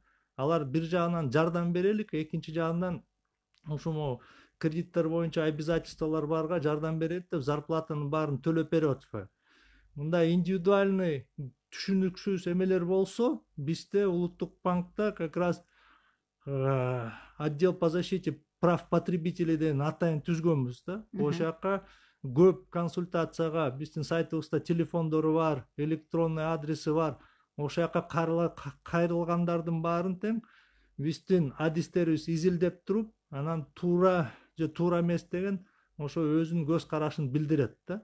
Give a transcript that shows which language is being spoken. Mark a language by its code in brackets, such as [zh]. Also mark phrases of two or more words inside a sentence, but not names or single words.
[ky] Алар бир жагынан жардам берелик, экинчи жагынан ушул кредиттер боюнча обязательстволор барга жардам берет деп зарплатанын баарын төлөп берип атышпайбы. Мындай индивидуальный түшүнүксүз эмелер болсо, бизде Улуттук банкта [ru] как раз отдел по защите прав потребителей [ky] деген атайын түзгөнбүз да. Ошол жака көп консультацияга биздин сайтыбызда телефондору бар, электронный адреси бар. ошол жака кайрылгандардын баарын тең биздин адистерибиз изилдеп туруп, анан туура же туура эмес деген ошо өзүнүн көз карашын билдирет да.